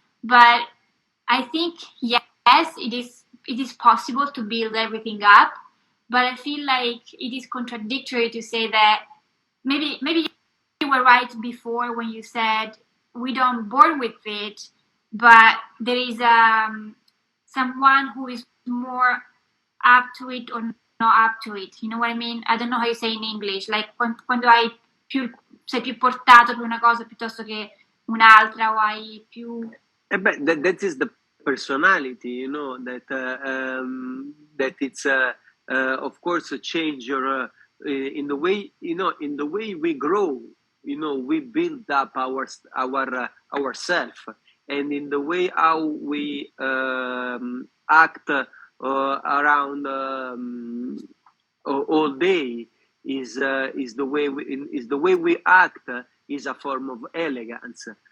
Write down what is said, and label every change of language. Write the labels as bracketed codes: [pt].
[en] But I think, yes, it is possible to build everything up, but I feel like it is contradictory to say that maybe you were right before when you said we don't born with it, but there is someone who is more up to it or not up to it. You know what I mean? I don't know how you say in English. [it] Like quando sei più portato per una cosa piuttosto che un'altra, o hai più. [en] But that is the personality, that it's of course a change your in the way, in the way we grow, we build up ourself, and in the way how we act around all day is the way we act is a form of elegance.